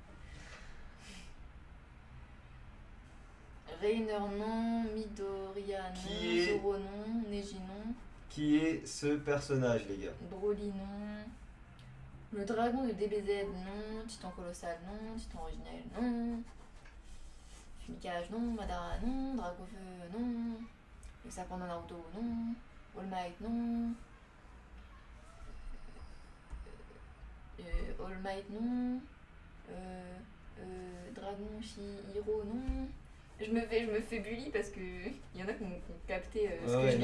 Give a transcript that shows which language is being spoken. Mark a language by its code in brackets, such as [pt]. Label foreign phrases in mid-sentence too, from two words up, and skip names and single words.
[fr] Reiner non, Midoriya non, Qui est- Zoro non, Neji non, Qui est ce personnage, les gars? Broly non, le dragon de DBZ non, Titan colossal non, Titan originel non, Fumicage non, Madara non, Dragofeu non, le serpent de Naruto non, All Might non, All Might non, Dragon Shihiro non. Je me fais bully parce que il y en a qui ont capté ce que je